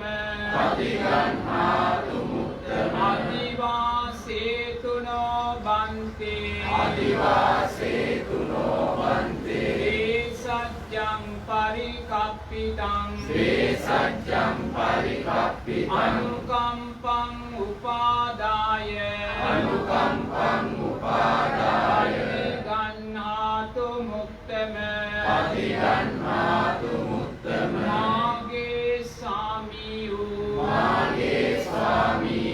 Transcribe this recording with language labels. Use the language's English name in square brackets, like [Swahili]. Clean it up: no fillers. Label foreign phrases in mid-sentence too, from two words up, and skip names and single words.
[Pali] අතිගන්හාතු මුක්තම අදිවාසේතු නොබන්තේ අදිවාසේතු නොබන්තේ සජ්ජං පරිකප්පිතං සජ්ජං පරිකප්පිතං අනුකම්පං උපාදාය අනුකම්පං උපාදාය අතිගන්හාතු මුක්තම අතිගන්හාතු මුක්තම [Sinhala] මාගේ සාමී වූ මාගේ ස්වාමී